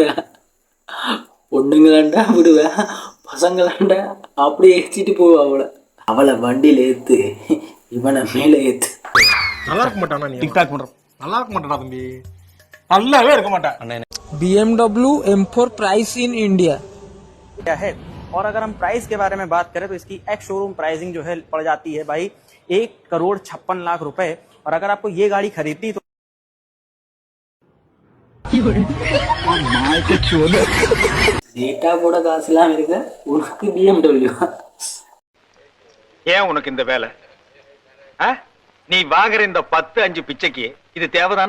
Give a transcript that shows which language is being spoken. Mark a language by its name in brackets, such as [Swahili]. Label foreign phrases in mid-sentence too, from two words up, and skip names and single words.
[Tamil] பொண்ணுங்களாண்டா விடுவேன், பசங்களாண்டா அப்படியே ஏற்றிட்டு போவா அவளை வண்டியில் ஏற்று, இவனை மேலே ஏற்று. நல்லா இருக்க மாட்டானா? நீ டிக்டாக் பண்ற நல்லா இருக்க மாட்டானா தம்பி? நல்லாவே இருக்க மாட்டான். [English] BMW M4 price in India [Hindi] है। और अगर हम प्राइस के बारे में बात करें तो इसकी [English] ex showroom pricing [Hindi] जो है पड़ जाती है भाई 1,56,00,000 रुपए। और अगर आपको ये गाड़ी खरीदनी तो [Tamil] டேட்டா போட காசுலாம் இருக்கு, உனக்கு BMW. ஏன் உனக்கு இந்த வேலை? நீ வாங்குற இந்த 10-5 பிச்சைக்கு இது தேவைதானா?